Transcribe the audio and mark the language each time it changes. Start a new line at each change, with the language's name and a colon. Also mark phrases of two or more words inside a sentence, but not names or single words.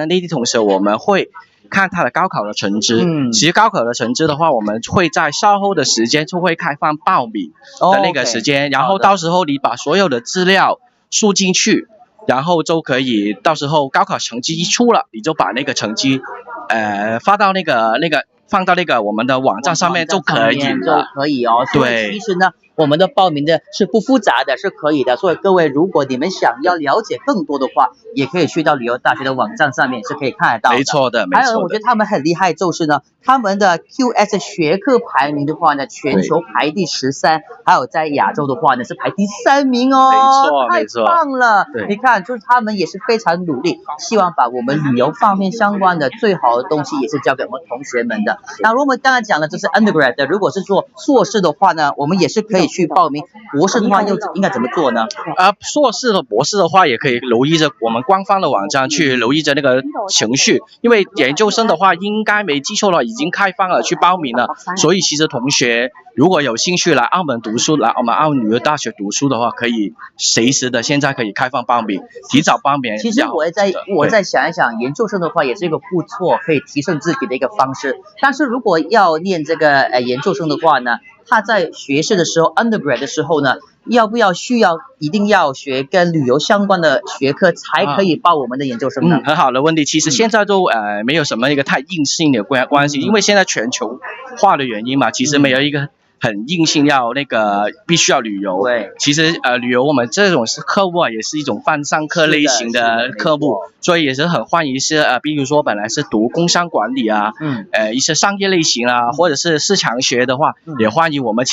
Chinese: 內地同學我們會看他的高考的成績，其實高考的成績的話，我們會在稍後的時間就會開放報名的那個時間，然後到時候你把所有的資料輸進去，然後就可以到時候高考成績一出了，你就把那個成績放到那個我們的網站上面就可以了，對，其實呢，我們的報名的是不複雜的，是可以的。所以各位，如果你們想要了解更多的話，也可以去到旅遊大學的網站上面是可以看得到的。沒錯的，沒錯的。還有，我覺得他們很厲害，就是呢，他們的 QS 學科排名的話呢，全球排第13，還有在亞洲的話呢是排第3名哦。沒錯，太棒了。你看，就是他們也是非常努力，希望把我們旅遊方面相關的最好的東西，也是交給我們同學們的。那如果我們剛才講的這是 undergrad 的，如果是做碩士的話呢，我們也是可以去報名。博士的話又應該怎麼做呢？碩士和博士的話也可以留意着我們官方的網站去留意着那個程序，因為研究生的話應該沒記錯了，已經開放了去報名了。所以其實同學如果有興趣來澳門讀書，來我們澳門旅遊大學讀書的話，可以隨時的現在可以開放報名，提早報名。其實我再想一想，研究生的話也是一個不錯可以提升自己的一個方式。但是如果要念這個研究生的話呢，他在學士的時候 undergrad 的時候呢，一定要學跟旅遊相關的學科才可以報我們的研究生呢？很好的問題。其實現在都沒有什麼一個太硬性的關係，因為現在全球化的原因嘛，其实没有一个很硬性要那个必须要旅游。对，其实旅游我们这种课目啊，也是一种半上课类型的科目，所以也是很欢迎是比如说本来是读工商管理啊，一些商业类型啊，或者是市场学的话，也欢迎我们。